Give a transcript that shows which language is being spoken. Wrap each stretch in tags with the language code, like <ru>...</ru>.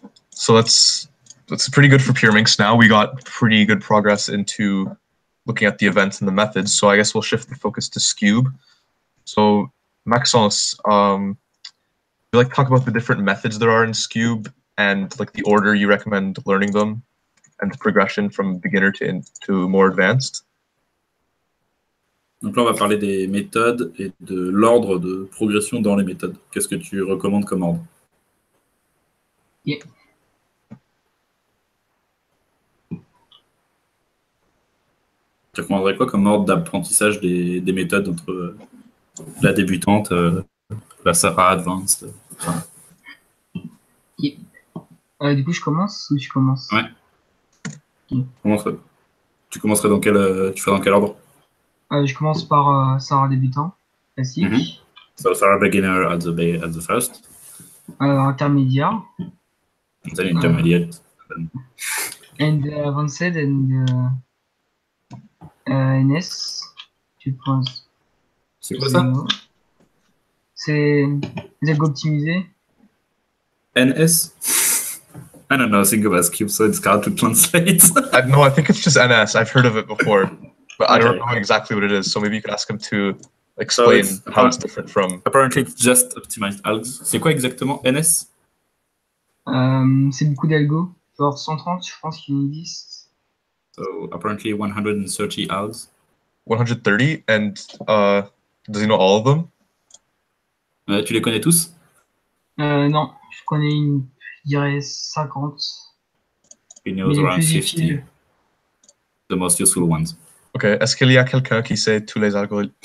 <en>So that's pretty good for Pyraminx. Now we got pretty good progress into looking at the events and the methods. So I guess we'll shift the focus to Skewb. So Maxence, would you like to talk about the different methods there are in Skewb and like the order you recommend learning them and the progression from beginner to more advanced?</en> <fr>Donc là, on va parler des méthodes et de l'ordre de progression dans les méthodes. Qu'est-ce que tu recommandes comme ordre?</fr> <en>Yeah.</en> <fr>Tu recommanderais quoi comme ordre d'apprentissage des méthodes entre la débutante, La Sarah Advanced. Du coup, je commence ou tu commences? Ouais. Ok. Tu commencerais dans quel, tu ferais dans quel ordre? Je commence par Sarah débutant, classique.</fr> <en>So Sarah Beginner at the first.</en> <fr>Intermédiaire.</fr> <en>Then intermediate. And advanced and NS.</en> <fr>Tu penses? C'est quoi ça? C'est les algos optimisés. NS?</fr> <en>I don't know, think about Skewb, so it's hard to translate. No, I think it's just NS. I've heard of it before, but I don't Okay. know exactly what it is. So maybe you could ask him to explain how it's different from. Apparently, it's just optimized algs.</en> <fr>C'est quoi exactement NS? C'est beaucoup d'algos. Genre 130, je pense qu'il existe.</fr> <en>So apparently 130 algs. 130, and does he know all of them?</en> <fr>Tu les connais tous? Non, je connais je dirais 50.</fr> <en>He knows</en> <fr>Mais les</fr> <en>around</en> <fr>plus</fr> <en>50.</en> <fr>utiles.</fr> <en>The most useful ones.</en> <fr>Ok, est-ce qu'il y a quelqu'un qui sait tous les algos?</fr>